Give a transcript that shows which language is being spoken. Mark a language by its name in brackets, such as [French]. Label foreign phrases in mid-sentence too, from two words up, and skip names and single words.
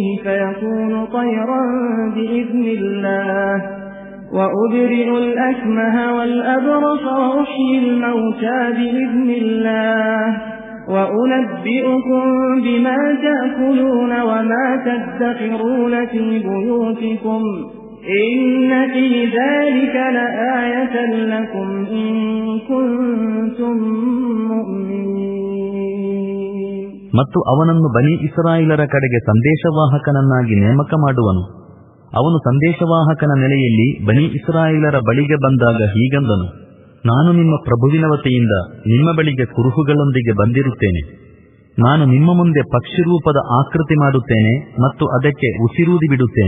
[Arabic] فَيَكُونُ طَيْرًا بِإِذْنِ اللَّهِ وَأُبْرِئُ الْأَكْمَهَ وَالْأَبْرَصَ وَأُحْيِي الْمَوْتَى بِإِذْنِ اللَّهِ وَأُنَبِّئُكُم بِمَا تَأْكُلُونَ وَمَا تَدَّخِرُونَ فِي بُيُوتِكُمْ إِنَّ فِي ذَلِكَ لَآيَةً لَكُمْ إِن كُنتُم مُّؤْمِنِينَ. [Kannada] ಮತ್ತು ಅವನನ್ನು ಬನಿ ಇಸ್ರಾಯೇಲರ ಕಡೆಗೆ ಸಂದೇಶವಾಹಕನನ್ನಾಗಿ ನೇಮಕ ಮಾಡುವನು. ಅವನು ಸಂದೇಶವಾಹಕನ ನೆಲೆಯಲ್ಲಿ ಬನಿ ಇಸ್ರಾಯೇಲರ ಬಳಿಗೆ ಬಂದಾಗ ಹೀಗಂದನು: ನಾನು ನಿಮ್ಮ ಪ್ರಭುವಿನ ವತಿಯಿಂದ ನಿಮ್ಮ ಬಳಿಗೆ ಕುರುಹುಗಳೊಂದಿಗೆ ಬಂದಿರುತ್ತೇನೆ. ನಾನು ನಿಮ್ಮ ಮುಂದೆ ಪಕ್ಷಿ ರೂಪದ ಆಕೃತಿ ಮಾಡುತ್ತೇನೆ ಮತ್ತು ಅದಕ್ಕೆ ಉಸಿರೂದಿ ಬಿಡುತ್ತೇನೆ.